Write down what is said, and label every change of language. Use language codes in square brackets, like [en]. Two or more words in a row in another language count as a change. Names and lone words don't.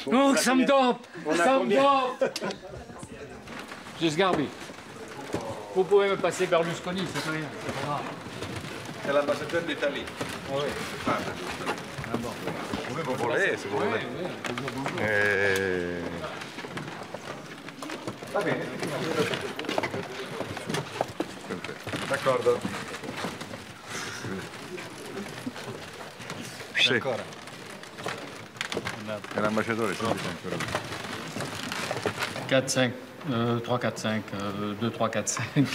[fr] Non, ça me dope! Ça me dope! Juste Garbi. Vous pouvez me passer Berlusconi, c'est rien. C'est pas grave. C'est l'ambassadeur d'Italie. Ah oui. Ah bon. Vous pouvez me voler, si vous voulez. [it] Va bene. D'accordo. Sì. Ancora. È l'ambasciatore, sì, ancora. 4, 5, 3, 4, 5, 2, 3, 4, 5.